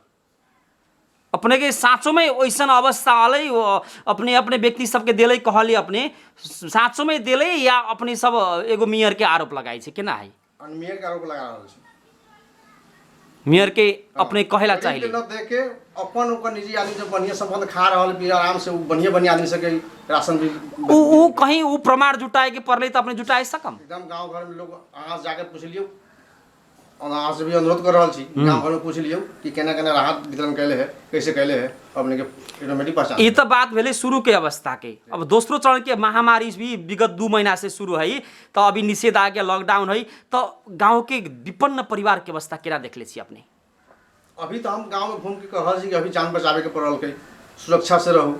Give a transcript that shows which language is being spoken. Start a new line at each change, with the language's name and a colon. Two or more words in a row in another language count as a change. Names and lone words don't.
Maithili: अपने के साँचो में वैसन अवस्था आले, अपने अपने व्यक्ति सबके दिले कहली अपने साँचो में दिले या अपने सब एगो मेयर के आरोप लगाई छे केना है? मेयर के आरोप लगा रहल छै। मेयर के अपने कहेला चाहिए न देखे अपन ओकर निजी आदमी जब बढ़िया संबंध खा रहल भी आराम से बढ़िया बढ़िया आदमी सबके राशन भी उ कहीं उ प्रमाण जुटाए के पड़ले तो अपने जुटाए सकम। एकदम गांव घर में लोग अहाँ जाके पूछ लियो, अहाँ से भी अनुरोध कर रहल छी, गांव घर में पूछ लियो कि केना केना राहत वितरण कैले है, कैसे कैले है, अपने के ऑटोमेटिक पहचान। ये तो बात भेले शुरू के अवस्था के। अब दोस्रो चरण के महामारी भी विगत 2 महीना से शुरू है, तो अभी निषेधाज्ञा लॉकडाउन है, तो गांव के विपन्न परिवार के अवस्था केना देखले छी अपने? अभी तो हम गांव में घूम के कह रही कि अभी जान बचावे के पड़ल के, सुरक्षा से रहू।